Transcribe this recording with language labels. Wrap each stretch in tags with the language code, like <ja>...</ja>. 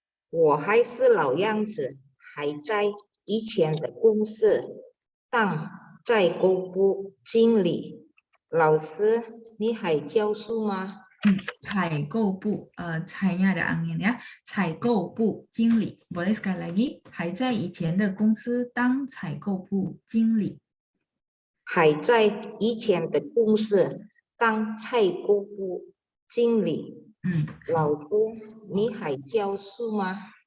<zh>我还是老样子，还在以前的公司当采购部经理。老师，你还教书吗？采购部,</zh> <id>采nya ada angin ya.</id> <zh>采购部经理.</zh> <id>Boleh sekali lagi?</id> <zh>还在以前的公司当采购部经理。还在以前的公司当采购部经理。老师，你还教书吗？</zh>